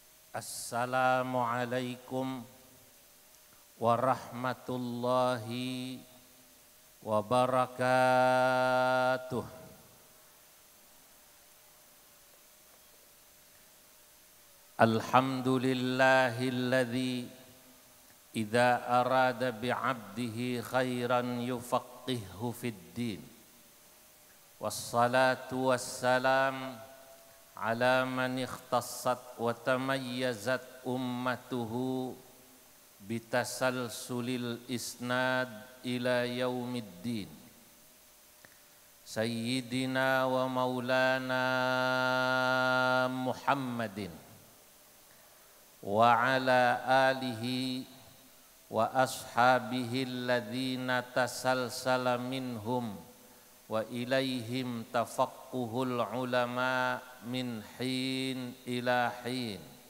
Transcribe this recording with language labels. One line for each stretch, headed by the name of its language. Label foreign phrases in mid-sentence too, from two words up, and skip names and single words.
Arabic: السلام عليكم ورحمة الله وبركاته. الحمد لله الذي إذا أراد بعبده خيرا يفقهه في الدين. والصلاة والسلام على من اختصت وتميزت أمته بتسلسل الإسناد إلى يوم الدين. سيدنا ومولانا محمد وعلى آله وأصحابه الذين تسلسل منهم وإليهم تفقه العلماء من حين إلى حين.